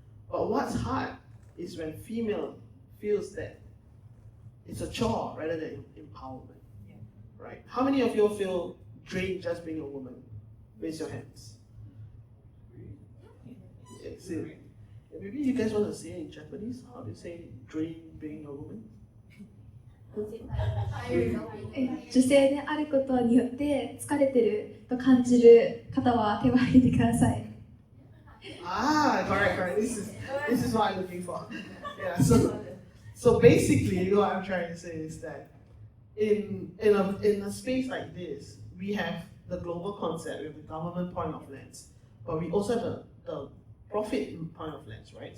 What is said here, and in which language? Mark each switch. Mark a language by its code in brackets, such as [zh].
[en] But what's hard is when female feels that it's a chore rather than empowerment, right? How many of you feel drained just being a woman? Raise your hands. Yeah, see, maybe you guys want to say it in Japanese? How do you say drained being a woman? [ja] 女性であることによって疲れてると感じる方は手を挙げてください。 [en] Ah, correct. This is what I'm looking for. Yeah. So basically, what I'm trying to say is that in a space like this, we have the global concept, we have the government point of lens, but we also have the profit point of lens, right?